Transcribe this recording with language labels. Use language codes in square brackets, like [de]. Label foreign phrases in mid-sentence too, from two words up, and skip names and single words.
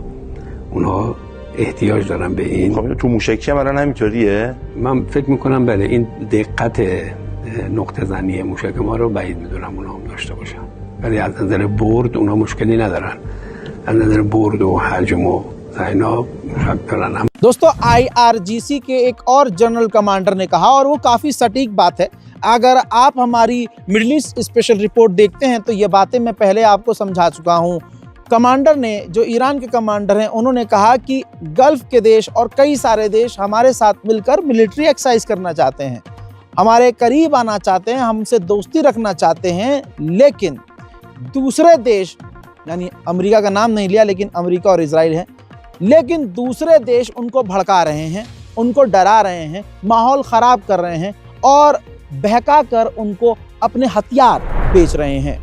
[fa] اونها احتیاج دارن به این. خب تو موشکی هم الان همینطوریه؟ من فکر میکنم بله، این دقت نقطه زنی موشک ما رو بعید میدونم اونا هم داشته باشن، ولی از نظر برد اونا مشکلی ندارن. از نظر برد و حجم و اینا موشک دارن. [hi] दोस्तों, IRGC के एक और जनरल कमांडर ने कहा, और वो काफ़ी सटीक बात है। अगर आप हमारी मिडल ईस्ट स्पेशल रिपोर्ट देखते हैं तो ये बातें मैं पहले आपको समझा चुका हूँ। कमांडर ने, जो ईरान के कमांडर हैं, उन्होंने कहा कि गल्फ़ के देश और कई सारे देश हमारे साथ मिलकर [en] military exercise [hi] करना चाहते हैं, हमारे करीब आना चाहते हैं, हमसे दोस्ती रखना चाहते हैं, लेकिन दूसरे देश, यानी अमेरिका का नाम नहीं लिया, लेकिन अमेरिका और इजराइल हैं, लेकिन दूसरे देश उनको भड़का रहे हैं, उनको डरा रहे हैं, माहौल ख़राब कर रहे हैं और बहका कर उनको अपने हथियार बेच रहे हैं।